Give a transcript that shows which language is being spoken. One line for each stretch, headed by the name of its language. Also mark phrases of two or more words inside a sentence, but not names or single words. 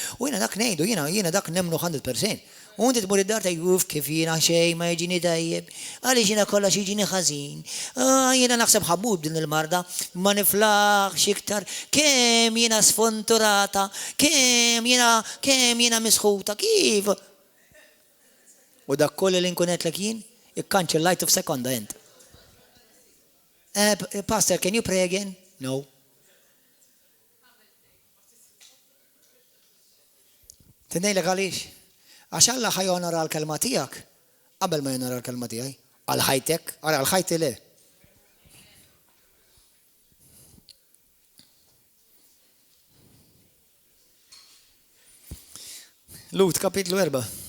Maltese: U jiena dak ngħidu, jiena dak nemmnu 100%. U inti tmur id-dar tajjuf kif jiena xejn ma jiġini tajjeb, għaliex jiena kollox jiġini ħażin. Jiena naħseb ħabub din il-marda, ma niflaħx iktar, kemm jiena sfonturata, kemm jiena misħuta, kif? U dak kollu li nkun qedlek jien, ikkanċellajtu f'sekonda int.
English: Pastor, can you pray again? No.
Maltese: Tidnejlek għaliex? Għax Alla ħajonora l-kelma tiegħek qabel ma jonora l-kelma tiegħi. Għal ħajtek, għal ħajti le. Lut kapitlu 4.